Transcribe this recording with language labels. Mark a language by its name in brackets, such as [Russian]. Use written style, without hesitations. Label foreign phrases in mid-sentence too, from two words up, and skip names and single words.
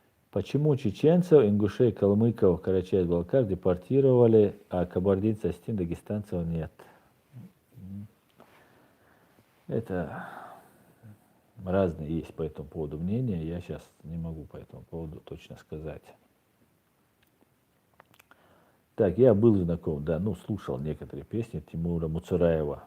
[Russian] Почему чеченцев, ингушей, калмыков, карачаев-балкар депортировали, а кабардинцев, осетин, дагестанцев нет? Это разные есть по этому поводу мнения. Я сейчас не могу по этому поводу точно сказать. Так, я был знаком, да, ну, слушал некоторые песни Тимура Муцураева.